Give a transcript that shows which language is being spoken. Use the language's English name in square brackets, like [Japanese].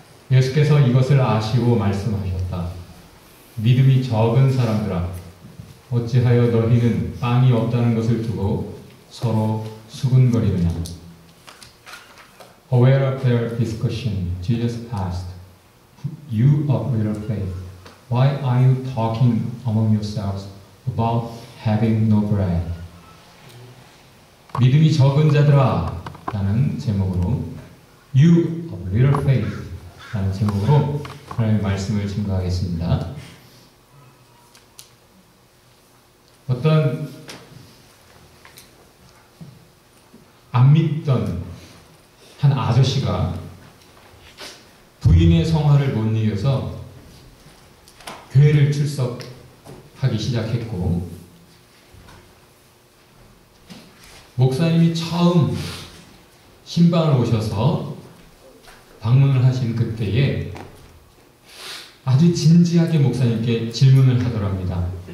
[Korean] 예수께서 이것을 아시고 말씀하셨다. 믿음이 적은 사람들아, 어찌하여 너희는 빵이 없다는 것을 두고 서로 수군거리느냐. [English] Aware of their discussion, Jesus asked, You of little faith, why are you talking among yourselves about having no bread? [Korean] 믿음이 적은 자들아 라는 제목으로 [English] You of little faith [Korean] 라는 제목으로 하나님의 말씀을 증거하겠습니다. 어떤 안 믿던 한 아저씨가 부인의 성화를 못 이겨서 교회를 출석하기 시작했고, 목사님이 처음 신방을 오셔서 방문을 하신 그때에 아주 진지하게 목사님께 질문을 하더랍니다.